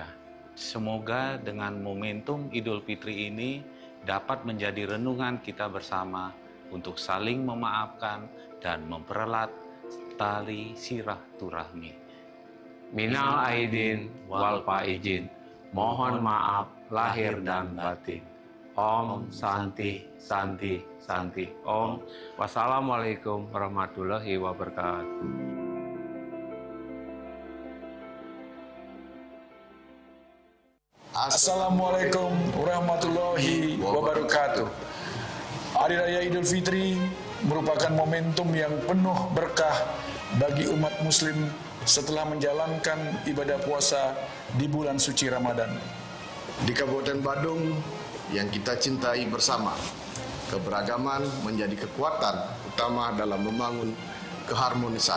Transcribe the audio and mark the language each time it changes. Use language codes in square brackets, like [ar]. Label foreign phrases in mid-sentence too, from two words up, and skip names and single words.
[id] Semoga dengan momentum Idul Fitri ini dapat menjadi renungan kita bersama untuk saling memaafkan dan mempererat tali silaturahmi. [ar] من العائدين والفائزين, [id] mohon maaf lahir dan batin. [sa] ॐ शान्ति शान्ति शान्ति ॐ. [ar] والسلام عليكم ورحمة الله وبركاته. السلام عليكم ورحمة الله وبركاته. [id] Hari Raya Idul Fitri merupakan momentum yang penuh berkah bagi umat muslim setelah menjalankan ibadah puasa di bulan suci Ramadan. Di Kabupaten Badung yang kita cintai bersama, keberagaman menjadi kekuatan utama dalam membangun keharmonisan.